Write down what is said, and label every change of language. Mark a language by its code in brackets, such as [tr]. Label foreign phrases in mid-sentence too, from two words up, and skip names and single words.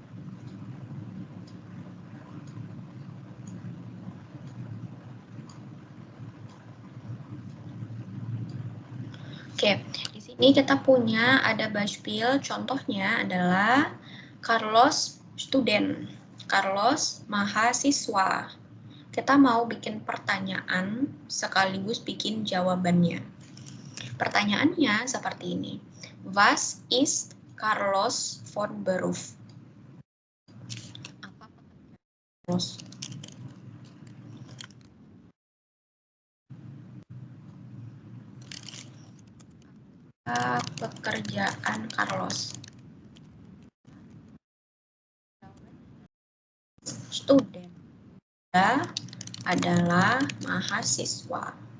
[id] Oke, di sini kita punya ada Beispiel, contohnya adalah Carlos student, Carlos mahasiswa. Kita mau bikin pertanyaan sekaligus bikin jawabannya. Pertanyaannya seperti ini. [de] Was ist Carlos von Beruf? [id] Apa Carlos? Pekerjaan Carlos? Student adalah mahasiswa.